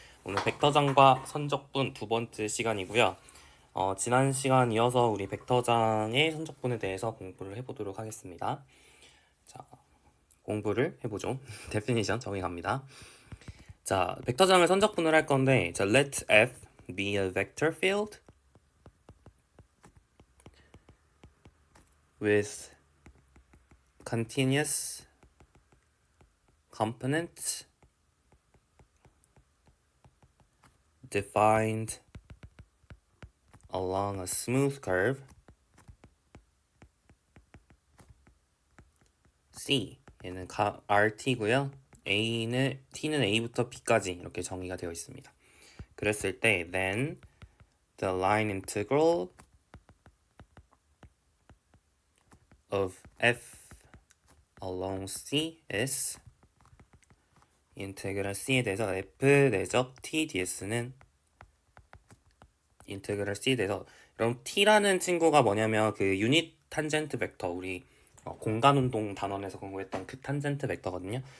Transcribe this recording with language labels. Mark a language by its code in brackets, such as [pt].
[ko] 오늘 벡터장과 선적분 두 번째 시간이고요. 지난 시간 이어서 우리 벡터장의 선적분에 대해서 공부를 해보도록 하겠습니다. 자, 공부를 해보죠. 데피니션 정의 갑니다. 자, 벡터장을 선적분을 할 건데, 자, [en] let F be a vector field with continuous components defined along a smooth curve C [ko] 얘는 RT고요. T는 A부터 B까지 이렇게 정의가 되어 있습니다. 그랬을 때 [en] then the line integral of F along C is [ko] 인테그랄 C에 대해서 F 내적 T ds는 인테그랄 C에 대해서 그럼 T라는 친구가 뭐냐면 그 유닛 탄젠트 벡터 우리 공간 운동 단원에서 공부했던 그 탄젠트 벡터거든요.